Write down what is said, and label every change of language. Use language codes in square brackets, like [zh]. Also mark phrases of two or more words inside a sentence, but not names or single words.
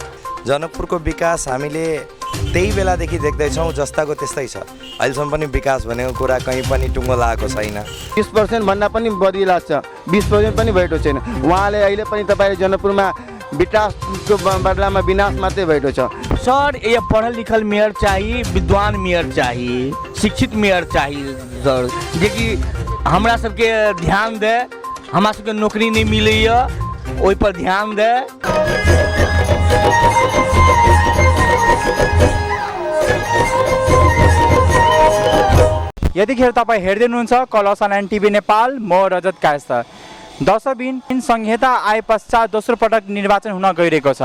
[ne] जनकपुरको विकास हामीले त्यही बेलादेखि देख्दैछौँ, जस्ताको त्यस्तै छ। अहिलेसम्म पनि विकास भनेको कुरा कहीँ पनि टुङ्गो लागेको छैन। 20% भन्दा पनि बढी लाग्छ, 20% पनि भएको छैन। उहाँले अहिले पनि तपाईँले जनकपुरमा विकासको बदलामा विनाश मात्रै भएको छ। [mai] सर ये पढ़ल लिखल मेयर चाहिए, विद्वान मेयर चाहिए, शिक्षित मेयर चाहिए सर, जे कि हमरा सबके ध्यान दे, हमरा सबके नौकरी नहीं मिलैए ओहि पर ध्यान दे। [ne] यतिखेर तपाईँ हेर्दै हुनुहुन्छ कलर्स अनलाइन टिभी नेपाल, म रजत कायस्थ। दशबिन संहिता आए पश्चात दोस्रो पटक निर्वाचन हुन गइरहेको छ।